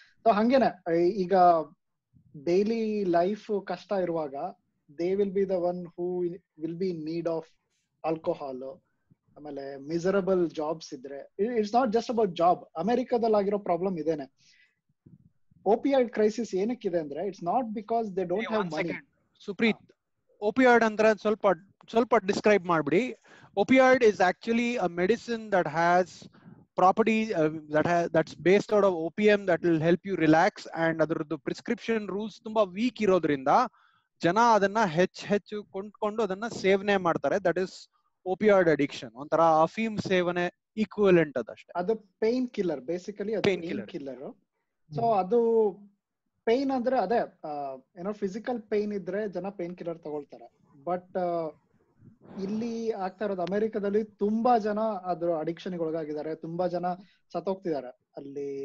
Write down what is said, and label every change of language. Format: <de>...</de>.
<kn>So ಹಂಗೇನೆ ಈಗ daily life ಕಷ್ಟ ಇರುವಾಗ</kn> <en>They will be the one who will be in need of alcohol.</en> <kn>ಆಮೇಲೆ ಮಿಸರಬಲ್ ಜಾಬ್ಸ್ ಇದ್ರೆ,</kn> <en>It's not just about job.</en> <kn>ಅಮೆರಿಕದಲ್ಲಿ ಆಗಿರೋ ಪ್ರಾಬ್ಲಮ್ ಇದೇನೆ. ಓಪಿಯಾಯ್ಡ್ ಕ್ರೈಸಿಸ್ ಏನಕ್ಕಿದೆ ಅಂದ್ರೆ</kn> <en>It's not because they don't have money.</en> <kn>Supreeth, opioid ಅಂದ್ರೆ ಸ್ವಲ್ಪ ಡಿಸ್ಕ್ರೈಬ್ ಮಾಡ್ಬಿಡಿ.</kn> <en>Opioid is actually a medicine that has properties that's based out of opium that will help you relax, and</en> <kn>ಅದರದ್ದು prescription rules ತುಂಬಾ weak ಇರೋದ್ರಿಂದ ಜನ ಅದನ್ನ ಹೆಚ್ಚು ಕೊಂಡ್ಕೊಂಡು ಅದನ್ನ ಸೇವನೆ ಮಾಡ್ತಾರೆ.</kn> <en>that is</en> <kn>opioid addiction. ಒಂಥರ ಅಫೀಮ್ ಸೇವನೆ ಈಕ್ವಲೆಂಟ್ ಅದಷ್ಟೇ. ಅದು ಪೇನ್ ಕಿಲ್ಲರ್, ಬೇಸಿಕಲಿ ಅದು ಪೇನ್ ಕಿಲ್ಲರ್. ಸೊ ಅದು ಪೇನ್ ಅಂದ್ರೆ ಅದೇ ಏನೋ ಫಿಸಿಕಲ್ ಪೇನ್ ಇದ್ರೆ ಜನ ಪೇನ್ ಕಿಲ್ಲರ್ ತಗೊಳ್ತಾರೆ. ಬಟ್ ಇಲ್ಲಿ ಆಗ್ತಾ ಇರೋದು ಅಮೆರಿಕದಲ್ಲಿ ತುಂಬಾ ಜನ ಅದ್ರ ಅಡಿಕ್ಷನ್ ಒಳಗಾಗಿದ್ದಾರೆ, ತುಂಬಾ ಜನ ಸತ್ತೋಗ್ತಿದ್ದಾರೆ ಅಲ್ಲಿ.</kn>